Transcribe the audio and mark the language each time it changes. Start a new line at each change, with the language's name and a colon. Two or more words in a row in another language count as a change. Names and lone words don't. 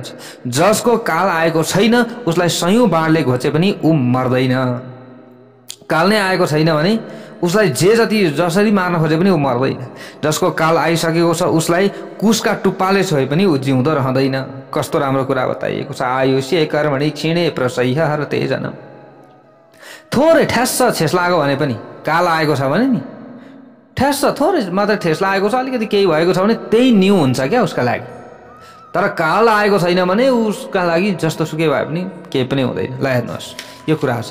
Nepali: जसको काल आएको छैन उसलाई सयौं बाणले घोचे पनि ऊ मर्दैन। काल नै आएको छैन भने उसलाई जे जति जसरी मार्न खोजे पनि ऊ मर्दैन। जसको काल आइसकेको छ उसलाई कुसका टुप्पाले छोए पनि ऊ जिउँदो रहँदैन। कस्तो राम्रो कुरा बताइएको छ।
Sanskrit: आयुष्य कर्मणि क्षीणे प्रसह्य हरते जनम।
Nepali: थोरै ठ्यास्स ठेस लाग्यो भने पनि, काल आएको छ भने नि ठ्यास्स थोरै मात्रै ठेस लागेको छ, अलिकति केही भएको छ भने त्यही न्यू हुन्छ क्या उसका लागि। तर काल आएको छैन भने उसका लागि जस्तो सुकै भए पनि केही पनि हुँदैन। ल हेर्नुहोस्, यो कुरा छ।